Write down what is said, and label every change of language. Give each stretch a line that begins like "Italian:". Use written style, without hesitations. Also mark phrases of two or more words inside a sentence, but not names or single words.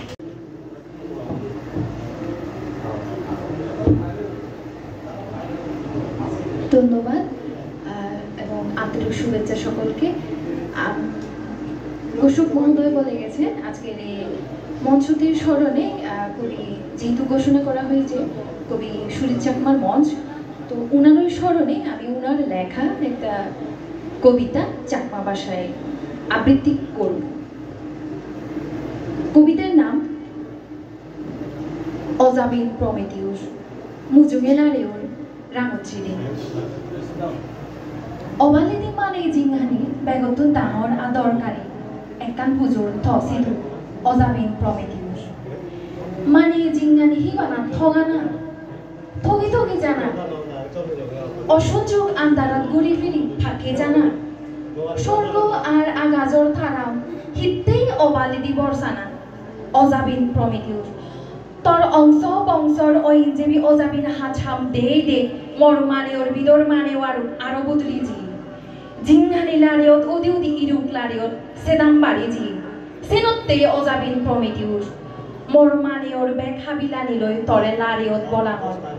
Bangla: ধন্যবাদ এবং আন্তরিক শুভেচ্ছা সকলকে ঘোষক মহোদয় বলে গেছে আজকের এই মঞ্চটির স্মরণে কবি যেহেতু ঘোষণা করা হয়েছে কবি সুরিত চাকমার মঞ্চ তো উনার স্মরণে আমি উনার লেখা একটা কবিতা চাকমা ভাষায় আবৃত্তি করব কবিতার নাম
Chakma: অজাবিন প্রমেথিউস মুজুঙেলারেওর রাঙচিরি অবালিদি মানে জিংহানি বেগতুন তাহর আদরকারী একান পুজোর থসিদু অজাবিন প্রমেথিউস মানে জিংহানি হিবানা ঠগানা ঠগি জানা অসহযোগ আন্দারাত ঘুরি ফিরি থাকে জানা স্বর্গ আর আগাজর থারাম হিতেই অবালিদি বর্ষানা অজাবিন প্রমেথিউস তোর অংশ বংশর ওই যেবি অজাবিন হাছাম দে মর মানে ওর বিদর মানে আরো বদলি জি জিংহানি লারিয়ত ওদি ইরুক লারিয়ত সেদাম বাড়ি জি সেনত্তে অজাবিন প্রমেথিউস মর মানে ওর ব্যাগ হাবিলানি লই তরে লারিয়ত বলাঙত